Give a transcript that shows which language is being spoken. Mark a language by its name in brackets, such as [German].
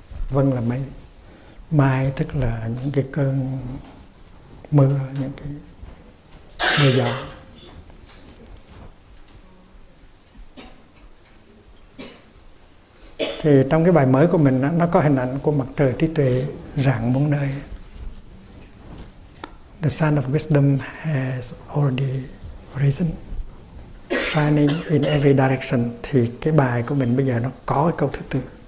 [Vietnamese] Vân là mây, mai tức là những cái cơn mưa, những cái mưa gió. Thì trong cái bài mới của mình nó có hình ảnh của mặt trời trí tuệ rạng muôn nơi. [English] The sun of wisdom has already risen, shining in every direction. [Vietnamese] Thì cái bài của mình bây giờ nó có cái câu thứ tư.